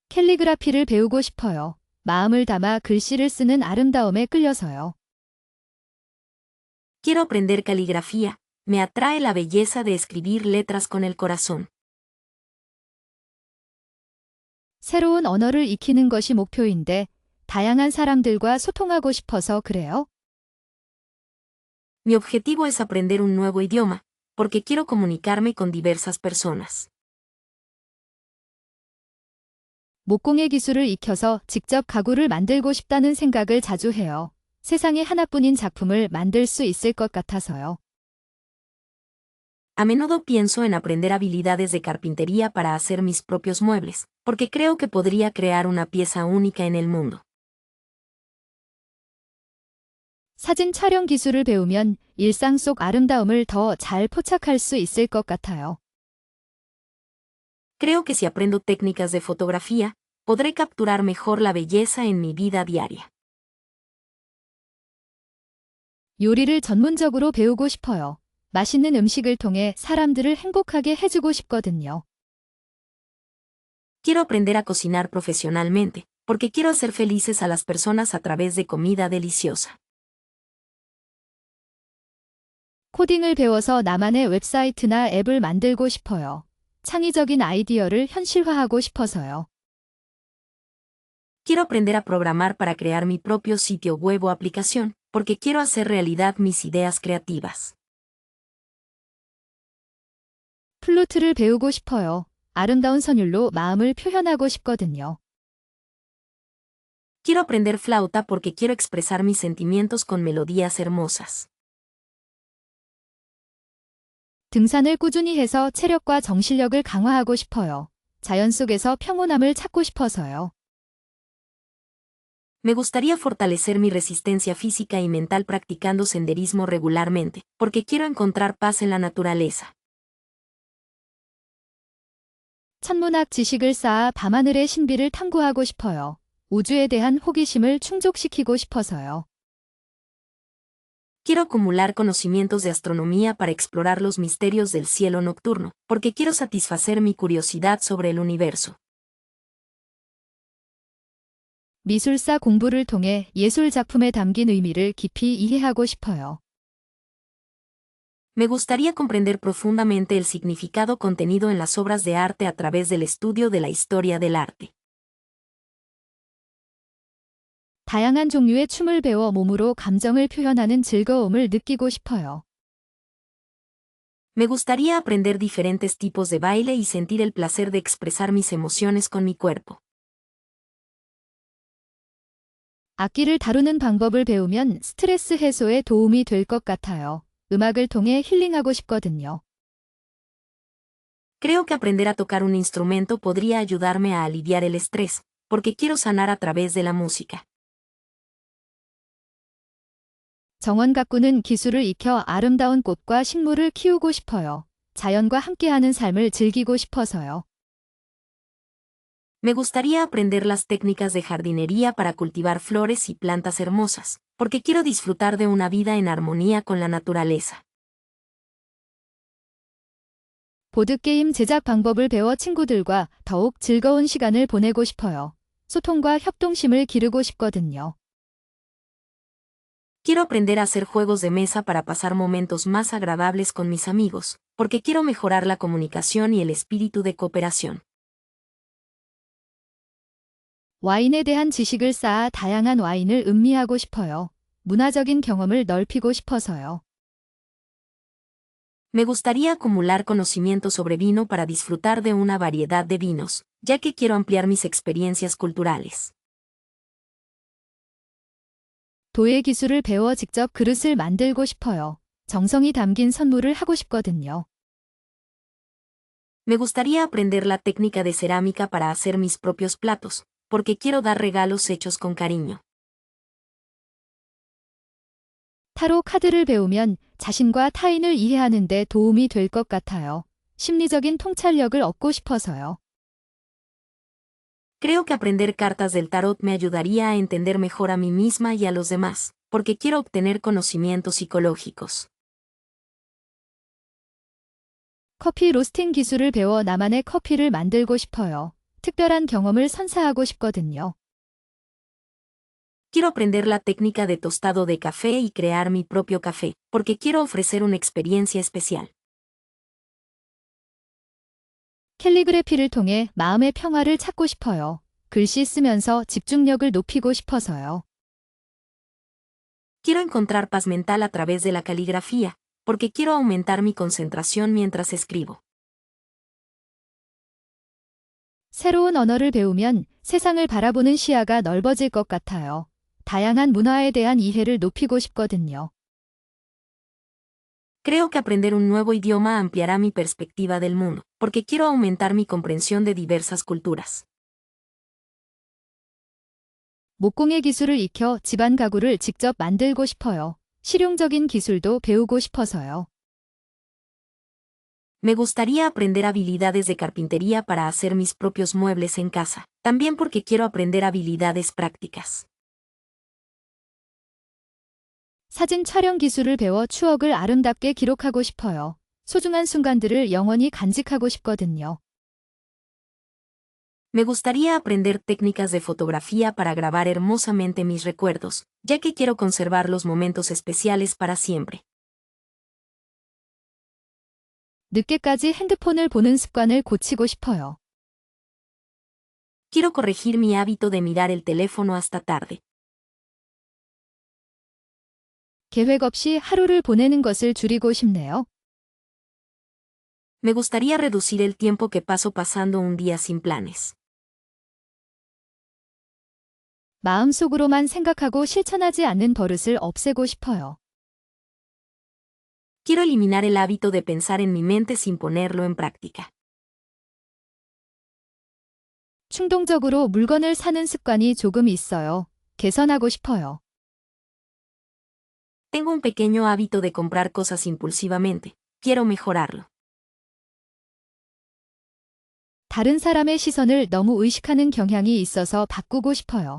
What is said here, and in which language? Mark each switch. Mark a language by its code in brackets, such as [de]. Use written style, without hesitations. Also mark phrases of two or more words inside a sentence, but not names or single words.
[ko] 캘리그라피를 배우고 싶어요. 마음을 담아 글씨를 쓰는 아름다움에 끌려서요. [es] Quiero aprender caligrafía. Me atrae la belleza de escribir letras con el corazón. [ko] 새로운 언어를 익히는 것이 목표인데 다양한 사람들과 소통하고 싶어서 그래요. [es] Mi objetivo es aprender un nuevo idioma, porque quiero comunicarme con diversas personas. [ko] 목공의 기술을 익혀서 직접 가구를 만들고 싶다는 생각을 자주 해요. 세상에 하나뿐인 작품을 만들 수 있을 것 같아서요. [es] A menudo pienso en aprender habilidades de carpintería para hacer mis propios muebles, porque creo que podría crear una pieza única en el mundo. [ko] 사진 촬영 기술을 배우면 일상 속 아름다움을 더 잘 포착할 수 있을 것 같아요. [es] Creo que si aprendo técnicas de fotografía, podré capturar mejor la belleza en mi vida diaria. [ko] 요리를 전문적으로 배우고 싶어요. 맛있는 음식을 통해 사람들을 행복하게 해주고 싶거든요. [es] Quiero aprender a cocinar profesionalmente, porque quiero hacer felices a las personas a través de comida deliciosa. [ko] 코딩을 배워서 나만의 웹사이트나 앱을 만들고 싶어요. 창의적인 아이디어를 현실화하고 싶어서요. [es] Quiero aprender a programar para crear mi propio sitio web o aplicación, porque quiero hacer realidad mis ideas creativas. [ko] 플루트를 배우고 싶어요. 아름다운 선율로 마음을 표현하고 싶거든요. [es] Quiero aprender flauta porque quiero expresar mis sentimientos con melodías hermosas. [ko] 등산을 꾸준히 해서 체력과 정신력을 강화하고 싶어요. 자연 속에서 평온함을 찾고 싶어서요. [es] Me gustaría fortalecer mi resistencia física y mental practicando senderismo regularmente, porque quiero encontrar paz en la naturaleza. [ko] 천문학 지식을 쌓아 밤하늘의 신비를 탐구하고 싶어요. 우주에 대한 호기심을 충족시키고 싶어서요. [es] Quiero acumular conocimientos de astronomía para explorar los misterios del cielo nocturno, porque quiero satisfacer mi curiosidad sobre el universo. [ko] 미술사 공부를 통해 예술 작품에 담긴 의미를 깊이 이해하고 싶어요. [es] Me gustaría comprender profundamente el significado contenido en las obras de arte a través del estudio de la historia del arte. [ko] 다양한 종류의 춤을 배워 몸으로 감정을 표현하는 즐거움을 느끼고 싶어요. [es] Me gustaría aprender diferentes tipos de baile y sentir el placer de expresar mis emociones con mi cuerpo. [ko] 악기를 다루는 방법을 배우면 스트레스 해소에 도움이 될 것 같아요. 음악을 통해 힐링하고 싶거든요. [es] Creo que aprender a tocar un instrumento podría ayudarme a aliviar el estrés, porque quiero sanar a través de la música. [ko] 정원 가꾸는 기술을 익혀 아름다운 꽃과 식물을 키우고 싶어요. 자연과 함께하는 삶을 즐기고 싶어서요. [es] Me gustaría aprender las técnicas de jardinería para cultivar flores y plantas hermosas, porque quiero disfrutar de una vida en armonía con la naturaleza. [ko] 보드게임 제작 방법을 배워 친구들과 더욱 즐거운 시간을 보내고 싶어요. 소통과 협동심을 기르고 싶거든요. [es] Quiero aprender a hacer juegos de mesa para pasar momentos más agradables con mis amigos, porque quiero mejorar la comunicación y el espíritu de cooperación. [ko] 와인에 대한 지식을 쌓아 다양한 와인을 음미하고 싶어요. 문화적인 경험을 넓히고 싶어서요. [es] Me gustaría acumular conocimiento sobre vino para disfrutar de una variedad de vinos, ya que quiero ampliar mis experiencias culturales. [ko] 도예 기술을 배워 직접 그릇을 만들고 싶어요. 정성이 담긴 선물을 하고 싶거든요. [es] Me gustaría aprender la técnica de cerámica para hacer mis propios platos, porque quiero dar regalos hechos con cariño. [ko] 타로 카드를 배우면 자신과 타인을 이해하는 데 도움이 될 것 같아요. 심리적인 통찰력을 얻고 싶어서요. [es] Creo que aprender cartas del tarot me ayudaría a entender mejor a mí misma y a los demás, porque quiero obtener conocimientos psicológicos. [ko] 커피 로스팅 기술을 배워 나만의 커피를 만들고 싶어요. 특별한 경험을 선사하고 싶거든요. [es] Quiero aprender la técnica de tostado de café y crear mi propio café, porque quiero ofrecer una experiencia especial. [ko] 캘리그래피를 통해 마음의 평화를 찾고 싶어요. 글씨 쓰면서 집중력을 높이고 싶어서요. [es] Quiero encontrar paz mental a través de la caligrafía, porque quiero aumentar mi concentración mientras escribo. [ko] 새로운 언어를 배우면 세상을 바라보는 시야가 넓어질 것 같아요. 다양한 문화에 대한 이해를 높이고 싶거든요. [es] Creo que aprender un nuevo idioma ampliará mi perspectiva del mundo, porque quiero aumentar mi comprensión de diversas culturas. [ko] 목공의 기술을 익혀 집안 가구를 직접 만들고 싶어요. 실용적인 기술도 배우고 싶어서요. [es] Me gustaría aprender habilidades de carpintería para hacer mis propios muebles en casa, también porque quiero aprender habilidades prácticas. [ko] 사진 촬영 기술을 배워 추억을 아름답게 기록하고 싶어요. 소중한 순간들을 영원히 간직하고 싶거든요. [es] Me gustaría aprender técnicas de fotografía para grabar hermosamente mis recuerdos, ya que quiero conservar los momentos especiales para siempre. [ko] 늦게까지 핸드폰을 보는 습관을 고치고 싶어요. [es] Quiero corregir mi hábito de mirar el teléfono hasta tarde. [ko] 계획 없이 하루를 보내는 것을 줄이고 싶네요. [es] Me gustaría reducir el tiempo que paso pasando un día sin planes. [ko] 마음속으로만 생각하고 실천하지 않는 버릇을 없애고 싶어요. [es] Quiero eliminar el hábito de pensar en mi mente sin ponerlo en práctica. [ko] 충동적으로 물건을 사는 습관이 조금 있어요. 개선하고 싶어요. [es] Tengo un pequeño hábito de comprar cosas impulsivamente. Quiero mejorarlo. [ko] 다른 사람의 시선을 너무 의식하는 경향이 있어서 바꾸고 싶어요.